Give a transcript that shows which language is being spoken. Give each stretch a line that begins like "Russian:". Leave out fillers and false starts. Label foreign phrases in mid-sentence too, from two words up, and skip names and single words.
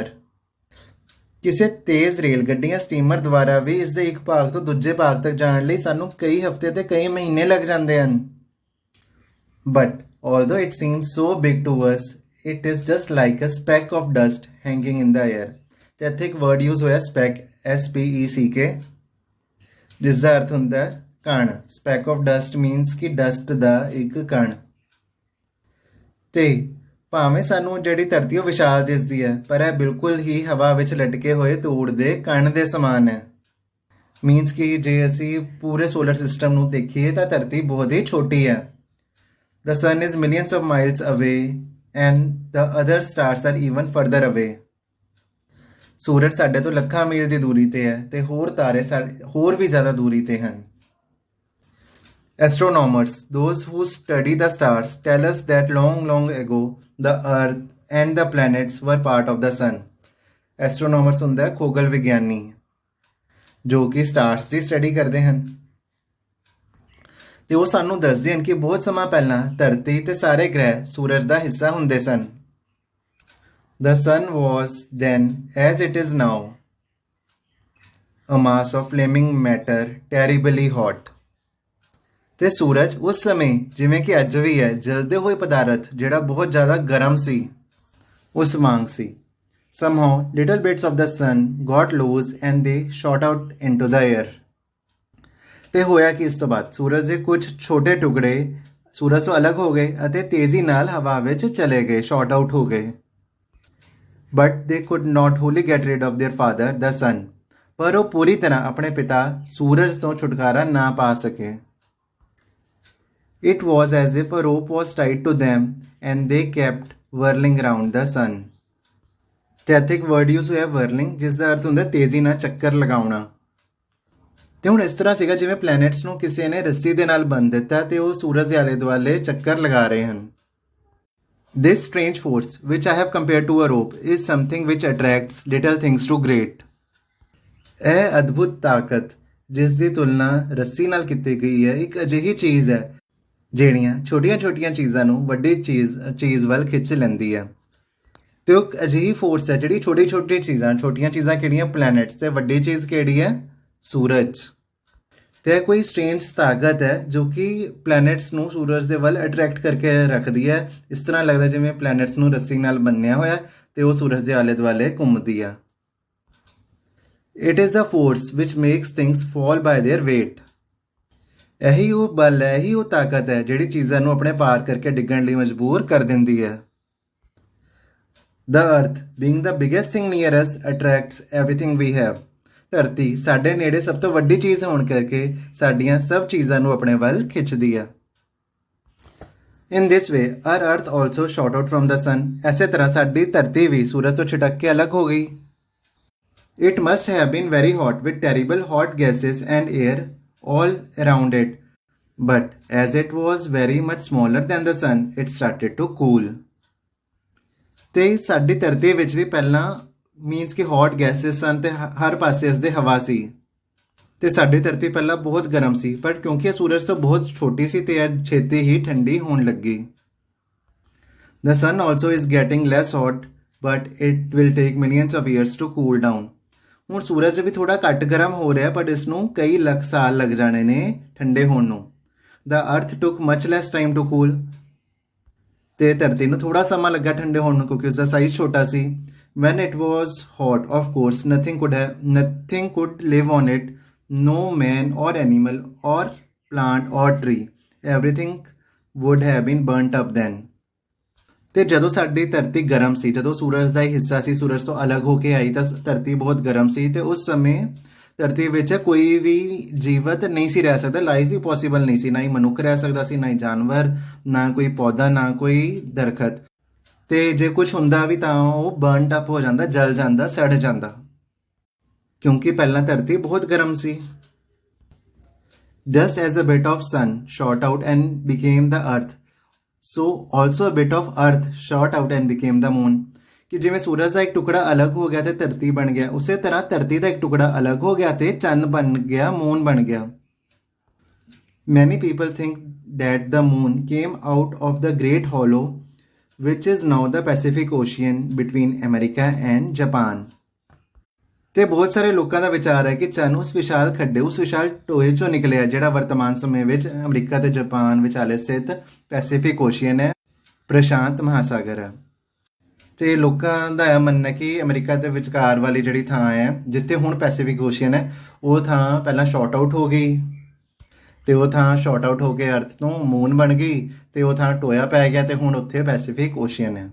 Punjabi: ਕਿਸੇ ਤੇਜ਼ ਰੇਲ ਗੱਡੀ ਜਾਂ ਸਟੀਮਰ ਦੁਆਰਾ ਵੀ ਇਸ ਦੇ ਇੱਕ ਭਾਗ ਤੋਂ ਦੂਜੇ ਭਾਗ ਤੱਕ ਜਾਣ ਲਈ ਸਾਨੂੰ ਕਈ ਹਫ਼ਤੇ ਤੇ ਕਈ ਮਹੀਨੇ ਲੱਗ ਜਾਂਦੇ ਹਨ।
English: But although it seems so big to us, it is just like a speck of dust hanging in the air।
Punjabi: ਤੇ ਇੱਥੇ ਇੱਕ
English: word use
Punjabi: ਹੋਇਆ ਸਪੈਕ, SPECK, ਜਿਸ ਦਾ ਅਰਥ ਹੁੰਦਾ ਹੈ ਕਣ।
English: speck of dust means
Punjabi: ਕਿ ਡਸਟ ਦਾ ਇੱਕ ਕਣ। ਤੇ ਭਾਵੇਂ ਸਾਨੂੰ ਜਿਹੜੀ ਧਰਤੀ ਉਹ ਵਿਸ਼ਾਲ ਦਿਸਦੀ ਹੈ, ਪਰ ਇਹ ਬਿਲਕੁਲ ਹੀ ਹਵਾ ਵਿੱਚ ਲਟਕੇ ਹੋਏ ਧੂੜ ਦੇ ਕਣ ਦੇ ਸਮਾਨ ਹੈ। ਮੀਨਸ ਕਿ ਜੇ ਅਸੀਂ ਪੂਰੇ
English: solar system
Punjabi: ਨੂੰ ਦੇਖੀਏ ਤਾਂ ਧਰਤੀ ਬਹੁਤ ਹੀ ਛੋਟੀ ਹੈ।
English: The sun is millions of miles away and the other stars are even further away।
Punjabi: ਸੂਰਜ ਸਾਡੇ ਤੋਂ ਲੱਖਾਂ ਮੀਲ ਦੀ ਦੂਰੀ ਤੇ ਹੈ ਤੇ ਹੋਰ ਤਾਰੇ ਹੋਰ ਵੀ ਜ਼ਿਆਦਾ ਦੂਰੀ ਤੇ ਹਨ।
English: Astronomers, those who study the stars, tell us that long ago the earth and the planets were part of the sun।
Punjabi: Astronomers ਹੁੰਦਾ ਹੈ ਖਗੋਲ ਵਿਗਿਆਨੀ ਜੋ ਕਿ ਸਟਾਰਸ ਦੀ ਸਟੱਡੀ ਕਰਦੇ ਹਨ ਤੇ ਉਹ ਸਾਨੂੰ ਦੱਸਦੇ ਹਨ ਕਿ ਬਹੁਤ ਸਮਾਂ ਪਹਿਲਾਂ ਧਰਤੀ ਤੇ ਸਾਰੇ ਗ੍ਰਹਿ ਸੂਰਜ ਦਾ ਹਿੱਸਾ ਹੁੰਦੇ ਸਨ।
English: The sun was then, as it is now, a mass of flaming matter, terribly hot।
Punjabi: ਤੇ ਸੂਰਜ ਉਸ ਸਮੇਂ ਜਿਵੇਂ ਕਿ ਅੱਜ ਵੀ ਹੈ ਜਲਦੇ ਹੋਏ ਪਦਾਰਥ ਜਿਹੜਾ ਬਹੁਤ ਜ਼ਿਆਦਾ ਗਰਮ ਸੀ, ਉਸ ਵਾਂਗ ਸੀ।
English: Somehow little bits of the sun got loose and they shot out into the air।
Punjabi: ਤੇ ਹੋਇਆ ਕਿ ਇਸ ਤੋਂ ਬਾਅਦ ਸੂਰਜ ਦੇ ਕੁਝ ਛੋਟੇ ਟੁਕੜੇ ਸੂਰਜ ਤੋਂ ਅਲੱਗ ਹੋ ਗਏ ਅਤੇ ਤੇਜ਼ੀ ਨਾਲ ਹਵਾ ਵਿੱਚ ਚਲੇ ਗਏ,
English: shot out
Punjabi: ਹੋ ਗਏ।
English: But they could not wholly get rid of their father the sun,
Punjabi: ਪਰ ਉਹ ਪੂਰੀ ਤਰ੍ਹਾਂ ਆਪਣੇ ਪਿਤਾ ਸੂਰਜ ਤੋਂ ਛੁਟਕਾਰਾ ਨਾ ਪਾ ਸਕੇ।
English: It was as if a rope was tied to them and they kept whirling round the sun.
Punjabi: ਤੇ ਇੱਥੇ ਇੱਕ
English: word use
Punjabi: ਹੋਇਆ whirling, ਜਿਸ ਦਾ ਅਰਥ ਹੁੰਦਾ ਤੇਜ਼ੀ ਨਾਲ ਚੱਕਰ ਲਗਾਉਣਾ। ਤੇ ਹੁਣ ਇਸ ਤਰ੍ਹਾਂ ਸੀਗਾ ਜਿਵੇਂ ਪਲੈਨਟਸ ਨੂੰ ਕਿਸੇ ਨੇ ਰੱਸੀ ਦੇ ਨਾਲ ਬੰਨ੍ਹ ਦਿੱਤਾ ਤੇ ਉਹ ਸੂਰਜ ਦੇ ਆਲੇ ਦੁਆਲੇ ਚੱਕਰ ਲਗਾ ਰਹੇ ਹਨ।
English: This strange force, which I have compared to a rope, is something which attracts little things to great.
Punjabi: ਇਹ ਅਦਭੁਤ ਤਾਕਤ ਜਿਸ ਦੀ ਤੁਲਨਾ ਰੱਸੀ ਨਾਲ ਕੀਤੀ ਗਈ ਹੈ, ਇੱਕ ਅਜਿਹੀ ਚੀਜ਼ ਹੈ ਜਿਹੜੀਆਂ ਛੋਟੀਆਂ-ਛੋਟੀਆਂ ਚੀਜ਼ਾਂ ਨੂੰ ਵੱਡੀ ਚੀਜ਼ ਵੱਲ ਖਿੱਚ ਲੈਂਦੀ ਹੈ। ਤੇ ਉਹ ਅਜਿਹੀ ਫੋਰਸ ਹੈ ਜਿਹੜੀ ਛੋਟੀਆਂ ਚੀਜ਼ਾਂ ਕਿਹੜੀਆਂ? ਪਲੈਨਟਸ, ਤੇ ਵੱਡੀ ਚੀਜ਼ ਕਿਹੜੀ ਹੈ? ਸੂਰਜ। ਤੇ ਕੋਈ ਸਟ੍ਰੇਂਜ ਤਾਕਤ ਹੈ ਜੋ ਕਿ ਪਲੈਨਟਸ ਨੂੰ ਸੂਰਜ ਦੇ ਵੱਲ ਅਟਰੈਕਟ ਕਰਕੇ ਰੱਖਦੀ ਹੈ। ਇਸ ਤਰ੍ਹਾਂ ਲੱਗਦਾ ਜਿਵੇਂ ਪਲੈਨਟਸ ਨੂੰ ਰੱਸੀ ਨਾਲ ਬੰਨਿਆ ਹੋਇਆ ਤੇ ਉਹ ਸੂਰਜ ਦੇ ਆਲੇ ਦੁਆਲੇ ਘੁੰਮਦੀ ਆ।
English: It is the force which makes things fall by their weight.
Punjabi: ਇਹੀ ਉਹ ਬਲ ਹੈ, ਇਹੀ ਉਹ ਤਾਕਤ ਹੈ ਜਿਹੜੀ ਚੀਜ਼ਾਂ ਨੂੰ ਆਪਣੇ ਭਾਰ ਕਰਕੇ ਡਿੱਗਣ ਲਈ ਮਜਬੂਰ ਕਰ ਦਿੰਦੀ ਹੈ।
English: The earth, being the biggest thing near us, attracts everything we have.
Punjabi: ਧਰਤੀ ਸਾਡੇ ਨੇੜੇ ਸਭ ਤੋਂ ਵੱਡੀ ਚੀਜ਼ ਹੋਣ ਕਰਕੇ ਸਾਡੀਆਂ ਸਭ ਚੀਜ਼ਾਂ ਨੂੰ ਆਪਣੇ ਵੱਲ ਖਿੱਚਦੀ ਹੈ।
English: In this way, our earth also shot out from the sun.
Punjabi: ਐਸੇ ਤਰ੍ਹਾਂ ਸਾਡੀ ਧਰਤੀ ਵੀ ਸੂਰਜ ਤੋਂ ਛਿਟਕ ਕੇ ਅਲੱਗ ਹੋ ਗਈ।
English: It must have been very hot with terrible hot gases and air all around it, but as it was very much smaller than the sun, it started to cool.
Punjabi: ਤੇ ਸਾਡੀ ਧਰਤੀ ਵਿੱਚ ਵੀ ਪਹਿਲਾਂ ਮੀਨਸ ਕਿ
English: hot gases
Punjabi: ਸਨ ਤੇ ਹਰ ਪਾਸੇ ਇਸ ਦੇ ਹਵਾ ਸੀ ਤੇ ਸਾਡੀ ਧਰਤੀ ਪਹਿਲਾਂ ਬਹੁਤ ਗਰਮ ਸੀ, ਪਰ ਕਿਉਂਕਿ ਇਹ ਸੂਰਜ ਤੋਂ ਬਹੁਤ ਛੋਟੀ ਸੀ ਤੇ ਇਹ ਛੇਤੀ ਹੀ ਠੰਡੀ ਹੋਣ ਲੱਗੀ।
English: The sun also is getting less hot, but it will take millions of years to cool down.
Punjabi: ਹੁਣ ਸੂਰਜ ਵੀ ਥੋੜਾ ਘੱਟ ਗਰਮ ਹੋ ਰਿਹਾ, ਪਰ ਇਸ ਨੂੰ ਕਈ ਲੱਖ ਸਾਲ ਲੱਗ ਜਾਣੇ ਨੇ ਠੰਡੇ ਹੋਣ ਨੂੰ।
English: The earth took much less time to cool.
Punjabi: ਤੇ ਧਰਤੀ ਨੂੰ ਥੋੜਾ ਸਮਾਂ ਲੱਗਾ ਠੰਡੇ ਹੋਣ ਨੂੰ ਕਿਉਂਕਿ ਉਸਦਾ ਸਾਈਜ਼ ਛੋਟਾ ਸੀ।
English: When it was hot, of course, nothing could live on it. No man or animal or plant or tree. Everything would have been burnt up then.
Punjabi: ਤੇ ਜਦੋਂ ਸਾਡੀ ਧਰਤੀ ਗਰਮ ਸੀ, ਜਦੋਂ ਸੂਰਜ ਦਾ ਹੀ ਹਿੱਸਾ ਸੀ ਸੂਰਜ ਤੋਂ ਅਲੱਗ ਹੋ ਕੇ ਆਈ ਤਾਂ ਧਰਤੀ ਬਹੁਤ ਗਰਮ ਸੀ ਤੇ ਉਸ ਸਮੇਂ ਧਰਤੀ ਵਿੱਚ ਕੋਈ ਵੀ ਜੀਵਤ ਨਹੀਂ ਸੀ ਰਹਿ ਸਕਦਾ, ਲਾਈਫ ਹੀ ਪੋਸੀਬਲ ਨਹੀਂ ਸੀ। ਨਾ ਹੀ ਮਨੁੱਖ ਰਹਿ ਸਕਦਾ ਸੀ, ਨਾ ਹੀ ਜਾਨਵਰ, ਨਾ ਕੋਈ ਪੌਦਾ, ਨਾ ਕੋਈ ਦਰਖਤ। ਤੇ ਜੇ ਕੁਝ ਹੁੰਦਾ ਵੀ ਤਾਂ ਉਹ
English: burned up
Punjabi: ਹੋ ਜਾਂਦਾ, ਜਲ ਜਾਂਦਾ, ਸੜ ਜਾਂਦਾ, ਕਿਉਂਕਿ ਪਹਿਲਾਂ ਧਰਤੀ ਬਹੁਤ ਗਰਮ ਸੀ।
English: Just as a bit of sun shot out and became the earth, so also a bit of earth shot out and became the moon.
Punjabi: ਕਿ ਜਿਵੇਂ ਸੂਰਜ ਦਾ ਇੱਕ ਟੁਕੜਾ ਅਲੱਗ ਹੋ ਗਿਆ ਤੇ ਧਰਤੀ ਬਣ ਗਿਆ, ਉਸੇ ਤਰ੍ਹਾਂ ਧਰਤੀ ਦਾ ਇੱਕ ਟੁਕੜਾ ਅਲੱਗ ਹੋ ਗਿਆ ਤੇ ਚੰਨ ਬਣ ਗਿਆ, ਮੂਨ ਬਣ ਗਿਆ।
English: Many people think that the moon came out of the great hollow which is now the Pacific Ocean between America and Japan.
Punjabi: ਤੇ ਬਹੁਤ ਸਾਰੇ ਲੋਕਾਂ ਦਾ ਵਿਚਾਰ ਹੈ ਕਿ ਚੰਨ ਉਸ ਵਿਸ਼ਾਲ ਖੱਡੇ, ਉਸ ਵਿਸ਼ਾਲ ਟੋਏ ਚੋਂ ਨਿਕਲਿਆ ਜਿਹੜਾ ਵਰਤਮਾਨ ਸਮੇਂ ਵਿੱਚ ਅਮਰੀਕਾ ਤੇ ਜਾਪਾਨ ਵਿਚਾਲੇ ਸਥਿਤ ਪੈਸੀਫਿਕ ਓਸ਼ੀਅਨ ਹੈ, ਪ੍ਰਸ਼ਾਂਤ ਮਹਾਸਾਗਰ ਹੈ। ਤੇ ਲੋਕਾਂ ਦਾ ਇਹ ਮੰਨਣਾ ਕਿ ਅਮਰੀਕਾ ਦੇ ਵਿਚਕਾਰ ਵਾਲੀ ਜਿਹੜੀ ਥਾਂ ਹੈ ਜਿੱਥੇ ਹੁਣ ਪੈਸੀਫਿਕ ਓਸ਼ੀਅਨ ਹੈ, ਉਹ ਥਾਂ ਪਹਿਲਾਂ
English: shot out
Punjabi: ਹੋ ਗਈ ਤੇ ਉਹ ਥਾਂ
English: shot out
Punjabi: ਹੋ ਕੇ ਅਰਥ ਤੋਂ ਮੂਨ ਬਣ ਗਈ ਤੇ ਉਹ ਥਾਂ ਟੋਇਆ ਪੈ ਗਿਆ ਤੇ ਹੁਣ ਉੱਥੇ ਪੈਸੀਫਿਕ ਓਸ਼ੀਅਨ ਹੈ।